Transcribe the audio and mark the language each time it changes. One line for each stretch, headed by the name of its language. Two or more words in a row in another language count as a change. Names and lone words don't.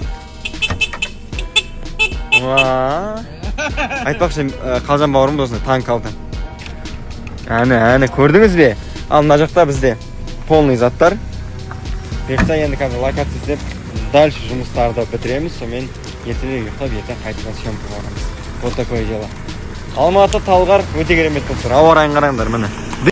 Kazakh: Айтпақшы Қалжан бауырым досына танк алды. Әне, көрдіңіз бе? Ал мына жақта бізде полный заттар. Бұйыртса енді қазір локация істеп, дальше жұмыстарды бітіреміз. Сонымен ертең ұйықтап, ертең қайтадан съемка боламыз.
Russian: Вот такое дело.
Kazakh: Алматы, Талғар өте керемет болып тұр. Ауа райын қараңдар міне.